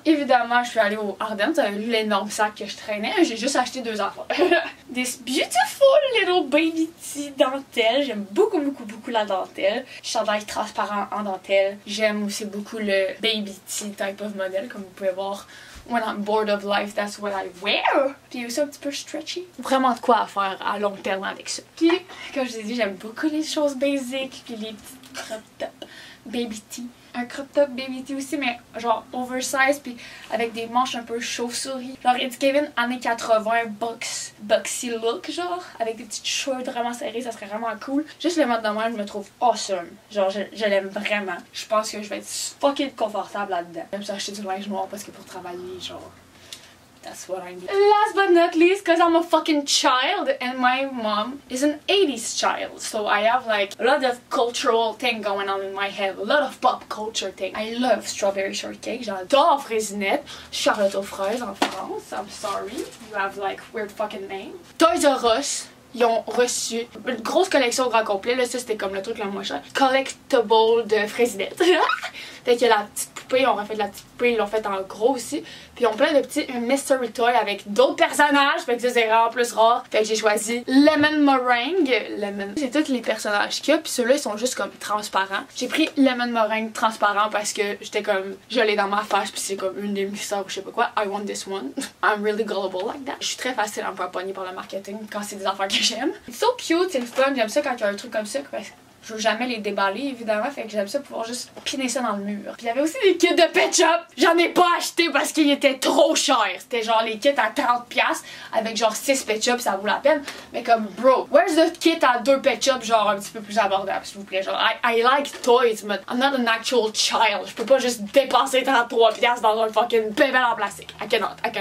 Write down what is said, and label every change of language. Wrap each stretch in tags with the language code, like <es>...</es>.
<fr>Évidemment, je suis allée au Ardennes. T'avais vu l'énorme sac que je traînais. J'ai juste acheté 2 affaires.</fr> <en>This beautiful little baby tea</en> <fr>dentelle. J'aime beaucoup la dentelle. Chandail transparent en dentelle. J'aime aussi beaucoup le baby tea</fr> <en>type of model,</en> <fr>comme vous pouvez voir.</fr> <en>When I'm bored of life, that's what I wear.</en> <fr>Puis aussi un petit peu stretchy. Vraiment de quoi à faire à long terme avec ça. Puis, comme je vous ai dit, j'aime beaucoup les choses basiques. Puis les petits crop top baby tee. Un crop top baby tee aussi, mais genre oversize, puis avec des manches un peu chauve-souris. Genre Eddie Kevin, années 80, boxy look, genre, avec des petites shorts vraiment serrées, ça serait vraiment cool. Juste le mode de moi, je me trouve awesome. Genre, je l'aime vraiment. Je pense que je vais être fucking confortable là-dedans. J'aime ça acheter du linge noir parce que pour travailler, genre,</fr> <en>that's what I need. Last but not least, because I'm a fucking child and my mom is an 80s child. So I have like a lot of cultural thing going on in my head. A lot of pop culture thing. I love strawberry shortcake.</en> <fr>J'adore fraisinette. Charlotte aux fraises en France.</fr> <en>I'm sorry. You have like weird fucking name. Toys R Us.</en> <fr>ils ont reçu une grosse collection au grand complet. Là, ça, c'était comme le truc le moins cher. Collectible de Fraisinette. Fait que la petite poupée, on refait de la petite poupée, ils l'ont fait en gros aussi. Puis ils ont plein de petits mystery toys avec d'autres personnages. Fait que ça, c'est vraiment plus rare. Fait que j'ai choisi Lemon Meringue. Lemon. C'est tous les personnages qu'il y a. Puis ceux-là, ils sont juste comme transparents. J'ai pris Lemon Meringue transparent parce que j'étais comme, je l'ai dans ma face. Puis c'est comme une des mystères ou je sais pas quoi.</fr> <en>I want this one. I'm really gullible like that.</en> <fr>Je suis très facile à me faire pogner par le marketing quand c'est des affaires que j'aime. C'est</fr> <en>so cute,</en> <fr>c'est le fun. J'aime ça quand il y a un truc comme ça. Parce que je veux jamais les déballer évidemment, fait que j'aime ça pouvoir juste piner ça dans le mur. Puis il y avait aussi des kits de Pet Shop. J'en ai pas acheté parce qu'ils étaient trop chers. C'était genre les kits à 30$ avec genre 6 Pet Shop, ça vaut la peine. Mais comme bro,</fr> <en>where's the kit</en> <fr>à 2 Pet Shop genre un petit peu plus abordable s'il vous plaît.</fr> <en>Genre I like toys but I'm not an actual child.</en> <fr>Je peux pas juste dépenser 33$ dans un fucking bébé en plastique.</fr> <en>I cannot.</en>